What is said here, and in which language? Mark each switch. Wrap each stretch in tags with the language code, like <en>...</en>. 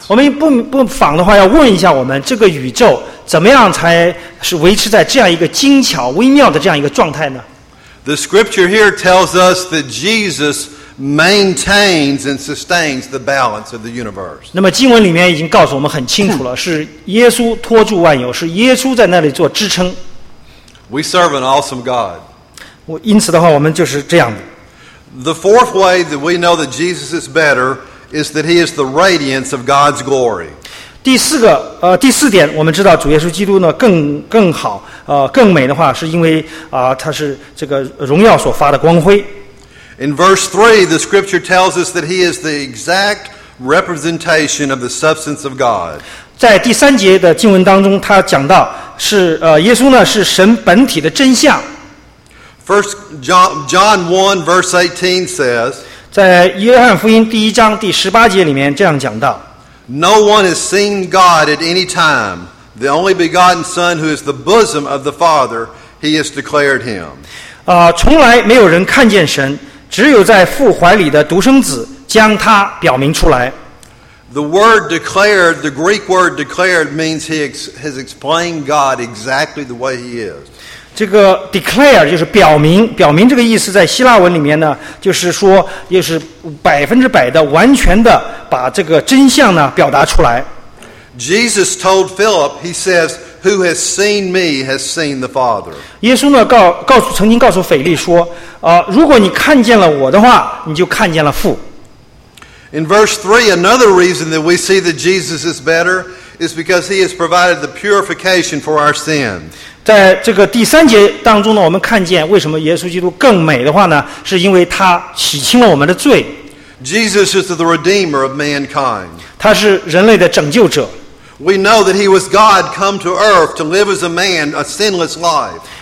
<zh>我们不妨的话要问一下我们这个宇宙怎么样才是维持在这样一个精巧微妙的这样一个状态呢？</zh> <en>The scripture here tells us that Jesus maintains and sustains the balance of the universe.</en> <zh>那么经文里面已经告诉我们很清楚了，是耶稣托住万有，是耶稣在那里做支撑。</zh> <en>We serve an awesome God.</en> <zh>因此的话我们就是这样的。</zh> <en>The fourth way that we know that Jesus is better is that he is the radiance of God's glory.</en> <zh>第四点我们知道主耶稣基督呢更好更美的话是因为他是这个荣耀所发的光辉。</zh> <en>In verse 3, the scripture tells us that he is the exact representation of the substance of God.</en> <zh>在第三节的经文当中他讲到是耶稣呢是神本体的真相。</zh> <en>First John 1 verse 18 says,</en> <zh>在约翰福音第一章第十八节里面这样讲到，</zh> <en>No one has seen God at any time. The only begotten Son who is the bosom of the Father, he has declared him.</en> <zh>从来没有人看见神，只有在父怀里的独生子将他表明出来。</zh> <en>The word declared, the Greek word declared means he has explained God exactly the way he is.</en> <zh>这个 declare 就是表明，表明这个意思在希腊文里面呢，就是说，就是100%的、完全的把这个真相呢表达出来。</zh> <en>Jesus told Philip, he says, who has seen me has seen the Father.</en> <zh>耶稣曾经告诉腓力说, 如果你看见了我的话, 你就看见了父。</zh> <en>In verse 3, another reason that we see that Jesus is better is because he has provided the purification for our sin.</en> <zh>在这个第三节当中呢, 我们看见为什么耶稣基督更美的话呢, 是因为他洗清了我们的罪。</zh> <en>Jesus is the redeemer of mankind.</en> <zh>他是人类的拯救者。</zh> <en>We know that he was God come to earth to live as a man, a sinless life.</en>